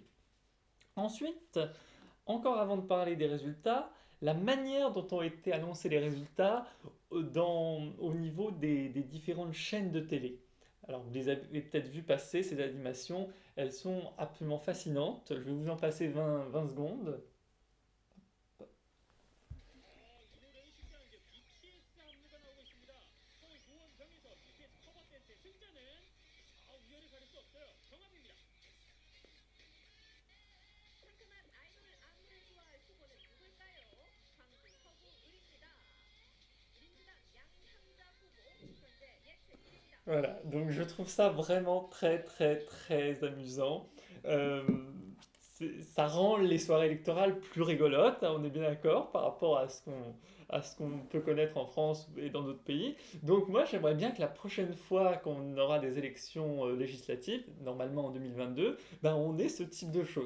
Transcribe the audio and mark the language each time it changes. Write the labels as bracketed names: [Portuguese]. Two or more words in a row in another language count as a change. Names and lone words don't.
[French] Ensuite, encore avant de parler des résultats, la manière dont ont été annoncés les résultats au niveau des différentes chaînes de télé. Alors, vous les avez peut-être vu passer, ces animations, elles sont absolument fascinantes. Je vais vous en passer 20 secondes. [Korean] 이 노래의 신기한 게 BTS 안무가 나오고 있습니다. 서울 노원병에서 BTS 커버 댄스의 승자는 우열을 가릴 수 없어요. 경합입니다. 상큼한 아이돌 안무를 소화할 후보는 누굴까요? 광주 서구 을입니다. 민주당 양상자 후보 현재 예측 1위입니다. [French] Voilà, donc je trouve ça vraiment très très très amusant. Euh, Ça rend les soirées électorales plus rigolotes, hein, on est bien d'accord, par rapport à ce qu'on peut connaître en France et dans d'autres pays. Donc moi j'aimerais bien que la prochaine fois qu'on aura des élections législatives, normalement en 2022, ben on ait ce type de choses.